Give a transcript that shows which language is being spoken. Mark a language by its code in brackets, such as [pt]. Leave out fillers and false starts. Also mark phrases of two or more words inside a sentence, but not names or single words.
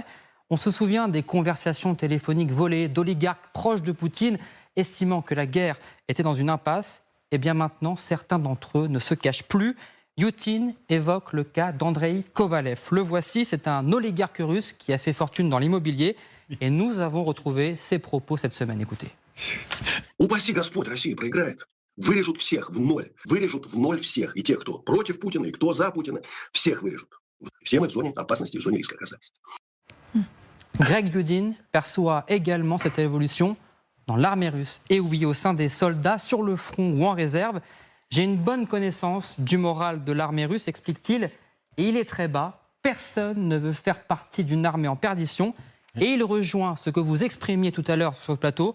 [fr] On se souvient des conversations téléphoniques volées d'oligarques proches de Poutine, estimant que la guerre était dans une impasse. Eh bien maintenant, certains d'entre eux ne se cachent plus. Youdin évoque le cas d'Andrei Kovalev. Le voici, c'est un oligarque russe qui a fait fortune dans l'immobilier. Et nous avons retrouvé ses propos cette semaine. Écoutez. [ru] Упаси Господь, Россия проиграет. Вырежут всех в ноль. Вырежут в ноль всех. И тех, кто против Путина, и кто за Путина. Всех вырежут. Все мы в зоне опасности, в зоне риска оказались. [fr] Greg Youdin perçoit également cette évolution dans l'armée russe. Et oui, au sein des soldats, sur le front ou en réserve. J'ai une bonne connaissance du moral de l'armée russe, explique-t-il. Et il est très bas. Personne ne veut faire partie d'une armée en perdition. Et il rejoint ce que vous exprimiez tout à l'heure sur ce plateau.